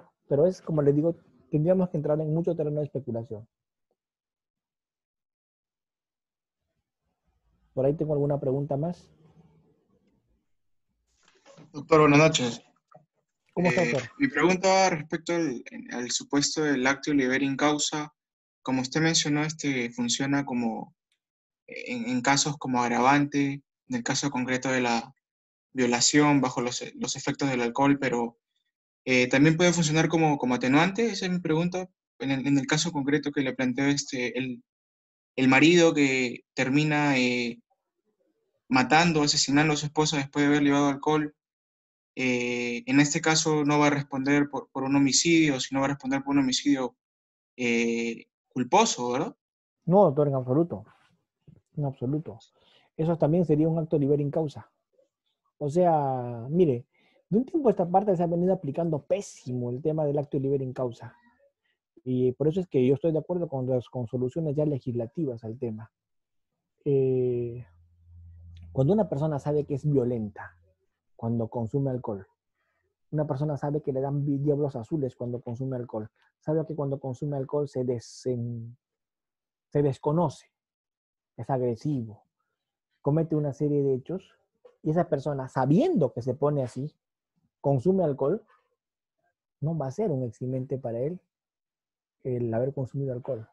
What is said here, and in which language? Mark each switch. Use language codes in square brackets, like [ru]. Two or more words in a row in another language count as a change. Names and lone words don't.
[es] Pero es, como les digo, tendríamos que entrar en mucho terreno de especulación. ¿Por ahí tengo alguna pregunta más? Doctor, buenas noches. ¿Cómo está, doctor? Mi pregunta va respecto al supuesto del [la] lactio libere in causa. [es] Como usted mencionó, funciona como en casos como agravante, en el caso concreto de la violación bajo los efectos del alcohol, pero también puede funcionar como atenuante. Esa es mi pregunta. En el caso concreto que le planteó el marido que termina matando, asesinando a su esposa después de haber llevado alcohol, en este caso no va a responder por un homicidio, sino va a responder por un homicidio culposo, ¿verdad? No, doctor, en absoluto. en absoluto. Eso también sería un acto [la] libera in causa. [es] O sea, mire, de un tiempo a esta parte se ha venido aplicando pésimo el tema del acto [la] libera in causa. [es] Y por eso es que yo estoy de acuerdo con soluciones ya legislativas al tema. Cuando una persona sabe que es violenta cuando consume alcohol, una persona sabe que le dan diablos azules cuando consume alcohol, sabe que cuando consume alcohol se desconoce, es agresivo, comete una serie de hechos, y esa persona, sabiendo que se pone así, consume alcohol, no va a ser un eximente para él el haber consumido alcohol.